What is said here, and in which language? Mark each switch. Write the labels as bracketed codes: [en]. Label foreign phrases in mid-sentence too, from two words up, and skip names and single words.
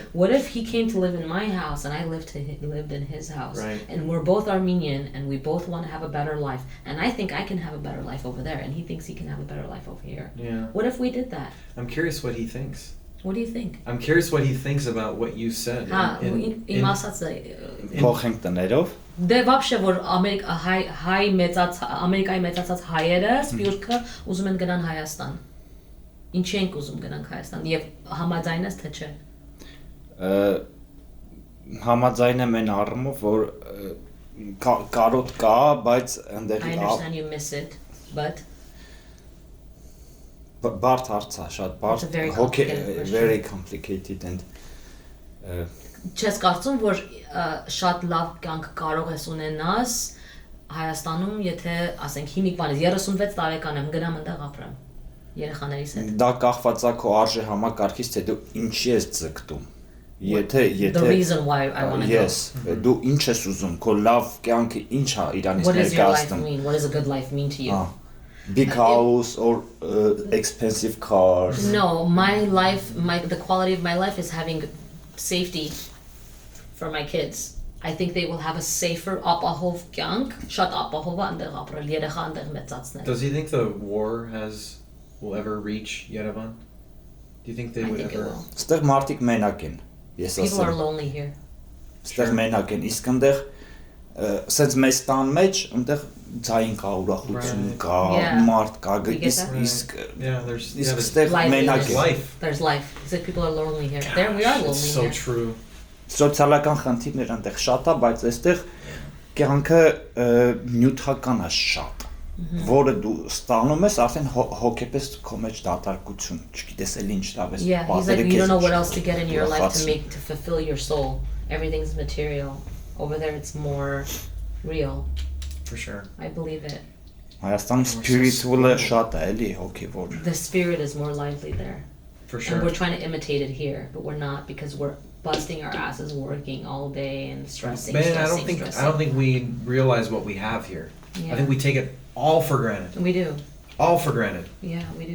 [en] What if he came to live in my house and I lived in his house? Right. And we're both Armenian and we both want to have a better life. And I think I can have a better life over there, and he thinks he can have a better life over here. Yeah. What if we did that? I'm curious what he thinks. What do you think? I'm curious what he thinks about what you said. [hy] Իմ ասածը Փոխենք տներով։ դե вообще որ Ամերիկայի մեծացած հայերը սպյուրքը ուզում են գնան Հայաստան։ Ինչի ենք ուզում գնանք Հայաստան եւ համաձայն ես թե չէ։ Համաձայն եմ այն առումով, որ կարոտ կա, բայց այնտեղ [en] I understand you miss it, but [hy] բարդ հարց է, շատ բարդ, [en] It's a very complicated question. very complicated and [hy] չես կարծում որ շատ լավ կյանք կարող ես ունենաս Հայաստանում, եթե ասենք հիմիկ բան ես 36 տարեկան եմ, գնամ այնտեղ ապրեմ երեխաներիս հետ։ դա կախված է քո արժե համակարգից, թե դու ինչի ես ձգտում։ Եթե [en] The reason why I want to yes, [hy] դու ինչ ես ուզում, քո լավ կյանքը ինչ է իրանից [en] go. What does your life [hy] ներկայացնում։ [en] mean? What does a good life mean to you? Big house or expensive cars. No, the quality of my life is having safety for my kids. I think they will have a safer [hy] ապահով կյանք, շատ ապահով այնտեղ ապրել, երեխա այնտեղ մեծացնել։ [en] Does he think the war will ever reach Yerevan? Do you think they I would think it ever? will. [hy] Ստեղ մարդիկ մենակ են։ Ես [en] People are [hy] ասեմ, [en] lonely here. [hy] ստեղ մենակ են, իսկ այնտեղ սենց մեծ տան մեջ այնտեղ ցային կա, ուրախություն [en] Right. [hy] կա, [en] Yeah. [hy] մարդ կա, [en] You get [hy] իսկ [en] that? [hy] իսկ [en] Yeah, there's [hy] իսկ [en] there's [hy] ստեղ [en] Life [hy] մենակ [en] is- [hy] են։ [en] life. There's life. He said people are lonely here. There we are Gosh, lonely it's so here. true. [hy] Սոցիալական խնդիրներ այնտեղ շատ է, բայց այստեղ կյանքը նյութական է շատ, որը դու ստանում ես արդեն հոգեպես քո մեջ դատարկություն, չգիտես էլ ինչ լավ ես [en] Yeah, he's like, you don't know what else to get in your life to fulfill your soul. Everything's material. Over there, it's more real. For sure. I believe it. [hy] Հայաստանում spiritual-ը շատ է, էլի հոգևոր։ [en] The spirit is more lively there. For And sure. we're trying to imitate it here, but we're not because we're busting our asses working all day and stressing. Man, I stressing, don't think we realize what we have here. Yeah. I think we take it all for granted. We do. All for granted. Yeah, we do.